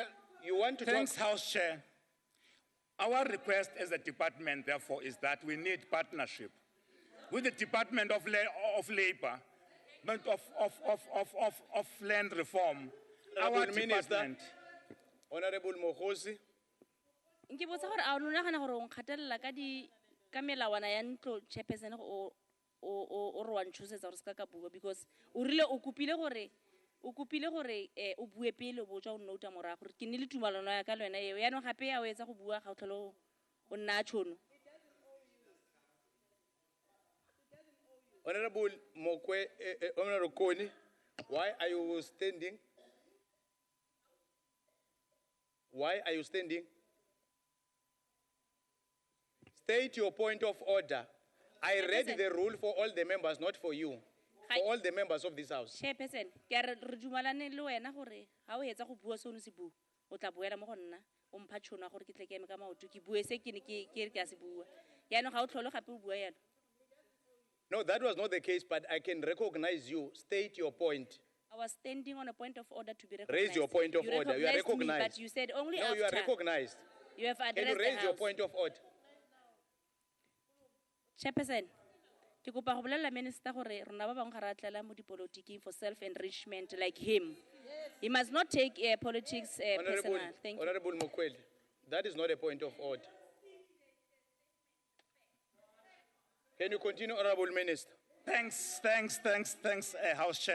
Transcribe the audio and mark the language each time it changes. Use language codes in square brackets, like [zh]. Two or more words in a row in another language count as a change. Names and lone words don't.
[en] You want to Thanks, talk? House Chair. Our request as a department, therefore, is that we need partnership with the Department of Labor, but of Land Reform. Our department. Honorable Mohosi. [tn] Nke botsa gore a lona gana gore o nkgatelela ka melawana ya ntlo chairperson o re wa ntshosetsa gore se ka bua because o rile o kopile gore o bue pele o botswa o nota morago gore ke ne le tumalano ya ka le wena eo yaanong gape ya o etsa go bua ga o tlhole o nna tšhono. [en] Honorable Honorable Koni, why are you standing? Why are you standing? State your point of order. I read the rule for all the members, not for you. For all the members of this house. [tn] Chairperson, ke a re dumalane le wena gore ga o etsa go bua se o ne se bua o tla boela mo go nna o mpha tšhono ya gore ke tle ke eme ka maoto ke bue se ke ne ke re ke a se bua yaanong ga o tlhole gape o bua yalo. [en] No, that was not the case, but I can recognize you. State your point. I was standing on a point of order to be recognized. Raise your point of order. You are recognized. Me, but you said only no, after. You are recognized. You have addressed Can you raise your point of order? [tn] Chairperson, ke kopa go bolelela minister gore rona ba bang ga ra tlela mo dipolotiking [en] for self-enrichment like him. He must not take politics personal. Thank you. Honorable Mokwele, that is not a point of order. Can you continue, Honorable Minister? Thanks, House Chair.